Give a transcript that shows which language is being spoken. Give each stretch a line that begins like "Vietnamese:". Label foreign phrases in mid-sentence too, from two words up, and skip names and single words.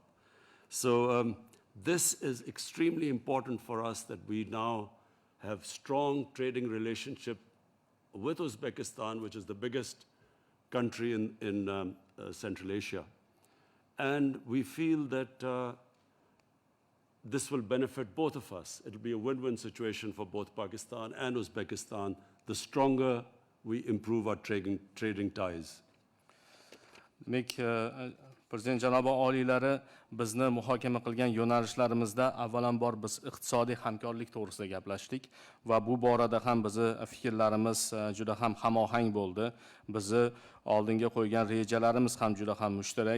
English: So this is extremely important for us, that we now have strong trading relationship with Uzbekistan, which is the biggest country in Central Asia. And we feel that this will benefit both of us. It'll be a win-win situation for both Pakistan and Uzbekistan, the stronger we improve our trading ties.
Uzbek: Prezident janobi oliylari bizni muhokama qilgan yo'nalishlarimizda avvalambor biz iqtisodiy hamkorlik to'g'risida gaplashdik va bu borada ham bizni fikrlarimiz juda ham hamohang bo'ldi. Bizni oldinga qo'ygan rejalarimiz ham juda ham mushtarak.